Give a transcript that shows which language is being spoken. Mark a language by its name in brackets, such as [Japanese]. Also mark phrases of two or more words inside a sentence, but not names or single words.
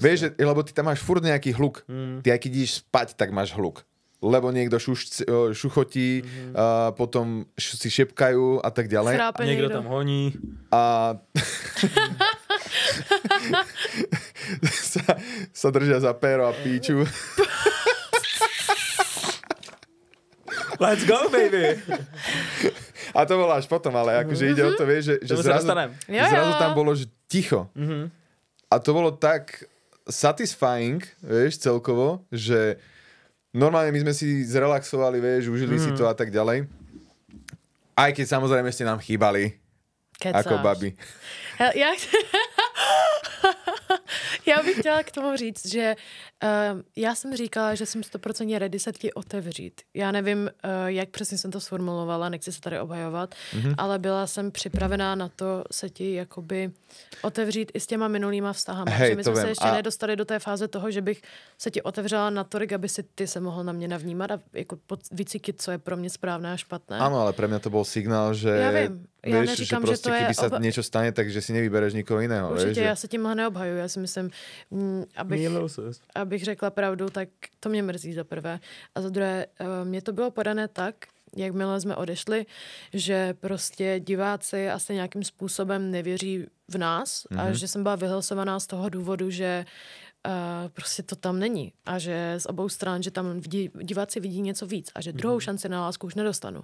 [Slovak] Vieš, že, lebo ty tam máš furt nejaký hluk. Ty aj keď ideš spať, tak máš hluk. Lebo niekto šuchotí, potom si šepkajú a tak ďalej. A niekto tam honí. A sa držia za péro a píču. [English] Let's go, baby! [Slovak] A to bolo až potom, ale akože ide o to, vieš, že zrazu tam bolo že ticho. A to bolo tak satisfying, vieš, celkovo, že normálne my sme si zrelaxovali, vieš, užili si to a tak ďalej. Aj keď samozrejme ste nám chýbali. Ako babi. [Czech] Já bych chtěla k tomu říct, že já jsem říkala, že jsem 100% ready se ti otevřít. Já nevím, jak přesně jsem to sformulovala, nechci se tady obhajovat, ale byla jsem připravená na to se ti jakoby otevřít i s těma minulýma vztahama. Hej, že my jsme se ještě a... nedostali do té fáze toho, že bych se ti otevřela natolik, aby si ty se mohl na mě navnímat a jako vycítit, co je pro mě správné a špatné. [Slovak] Áno, ale pre mňa to bol signál, že [Czech] já vím. Já [Slovak] vieš, [Czech] neříkám, [Slovak] že proste, že to je keby sa niečo stane, takže si nevybereš nikoho iného. [Czech] Určitě, [Slovak] vieš, [Czech] já se tímhle neobhajuju. Já si myslím, abych řekla pravdu, tak to mě mrzí za prvé. A za druhé, mně to bylo podané tak, jakmile jsme odešli, že prostě diváci asi nějakým způsobem nevěří v nás a že jsem byla vyhlasovaná z toho důvodu, že prostě to tam není a že z obou stran, že tam diváci vidí něco víc a že druhou šanci na lásku už nedostanu.